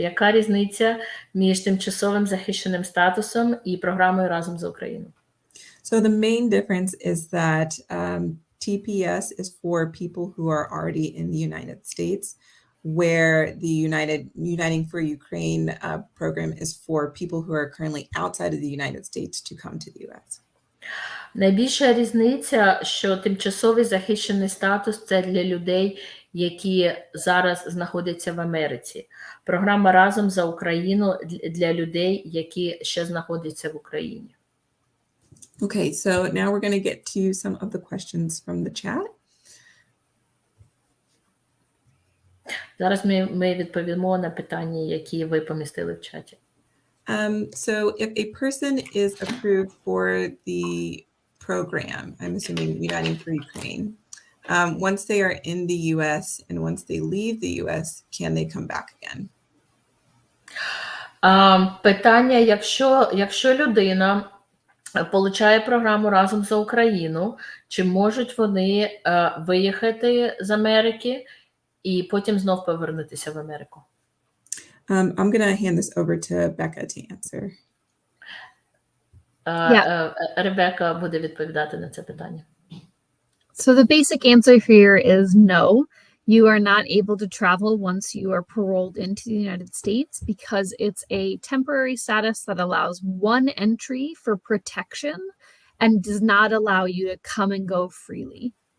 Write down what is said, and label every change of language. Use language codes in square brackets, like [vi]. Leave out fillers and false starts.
[uk] Яка різниця між тимчасовим захищеним статусом і програмою «Разом за Україну»? [en] So the main difference is that TPS is for people who are already in the United States, where the Uniting for Ukraine program is for people who are currently outside of the United States to come to the US. [uk] Найбільша різниця, що тимчасовий захищений статус – це для людей, які зараз знаходяться в Америці. Програма «Разом за Україну» для людей, які ще знаходяться в Україні. [en] Okay, so now we're going to get to some of the questions from the chat. [uk] Зараз ми відповімо на питання, які ви помістили в чаті. [en] So if a person is approved for the program, I'm assuming Uniting for Ukraine, once they are in the US and once they leave the US, can they come back again? [uk] Питання, якщо людина получає програму «Разом за Україну», чи можуть вони виїхати з Америки і потім знов повернутися в Америку? [en] I'm going to hand this over to Becca to answer. [uk] Ребека буде відповідати на це питання. [en] So the basic answer here is no. You are not able to travel once you are paroled into the United States because it's a temporary status that allows one entry for protection and does not allow you to come and go freely.